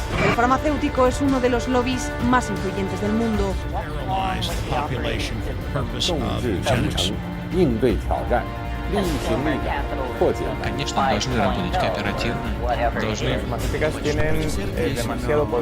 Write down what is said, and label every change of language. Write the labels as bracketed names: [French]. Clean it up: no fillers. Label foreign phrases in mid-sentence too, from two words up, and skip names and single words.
[Spanish] El farmacéutico es uno de los lobbies más influyentes del mundo. [Chinese] 应对挑战，力行力量，破解难题。 [Russian] Конечно, должны работать кооперативно, должны... [Spanish] Las farmacéuticas tienen demasiado poder.